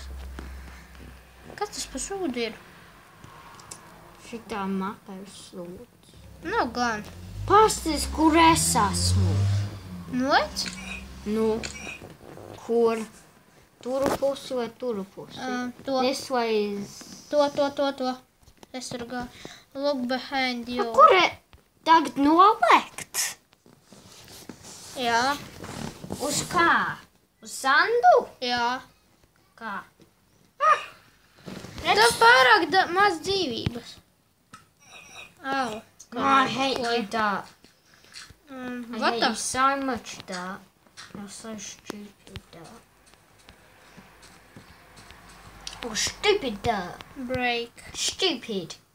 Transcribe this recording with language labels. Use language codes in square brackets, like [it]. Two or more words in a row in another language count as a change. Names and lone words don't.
[lv] Kas tas pa šūdu ir? Šitā mape ir sūds. Nav gan. Pasties, kur es esmu. Nu, lec? Nu, kur? Turu pusi vai turu pusi? To. [en] This way is... [lv] To. Es tur gāju. [en] Look behind you. [lv] Kur tagad nolekt? Jā. Uz kā? Uz sandu? Jā. Kā? Tev pārāk maz dzīvības. Au. [en] I hate you, that. I What hate the? you so much, that. You're so stupid, that. Oh, stupid, that. Break. Stupid.